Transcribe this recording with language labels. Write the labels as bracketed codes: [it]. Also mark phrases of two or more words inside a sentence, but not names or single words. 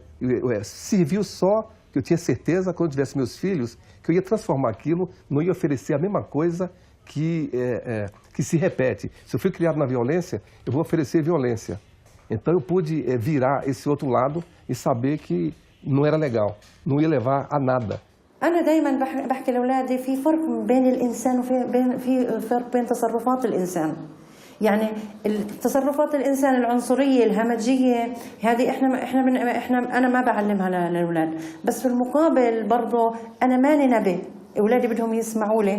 [pt] Serviu só que eu tinha certeza, quando eu tivesse meus filhos, que eu ia transformar aquilo, não ia oferecer a mesma coisa que se repete. Se eu fui criado na violência, eu vou oferecer violência. Então eu pude virar esse outro lado e saber que não era legal, não ia levar a nada. [ar] أنا دايما بحكي لأولادي في فرق بين الإنسان وفي فرق بين تصرفات الإنسان. يعني تصرفات الإنسان العنصرية الهمجية هذه أنا ما بعلمها للأولاد، بس في المقابل برضه أنا ماني نبي، أولادي بدهم يسمعوا لي.